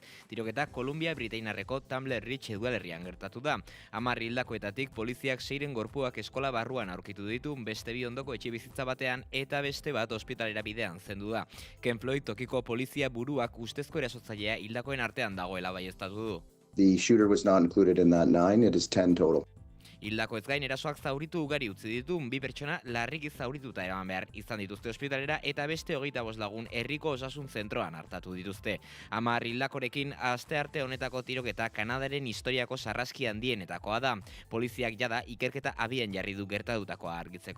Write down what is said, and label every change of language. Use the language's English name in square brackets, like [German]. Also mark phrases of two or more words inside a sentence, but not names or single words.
[Basque] Tiroketa Kolumbia Britainiarreko Tumbler Ridge udalerrian gertatu da. 10 hildakoetatik poliziak 6 gorpuak eskola barruan aurkitu ditu, beste 2 ondoko etxebizitza batean eta beste bat ospitalera bidean zendu da. Ken Floyd tokiko polizia buruak ustezko erasotzailea hildakoen artean dagoela baieztatu du. [English] The shooter was not included in that 9, it is 10 total. [Basque] Hildako ez gain erasoak zauritu ugari utzi ditu, 2 pertsona larriki zaurituta eraman behar izan dituzte ospitalera eta beste 25 lagun herriko osasun zentroan hartatu dituzte. 10 hildakorekin astearte honetako tiroketa Kanadaren historiako sarraski handienetakoa da. Poliziak jada ikerketa abian jarri du gertatutakoa argitzeko.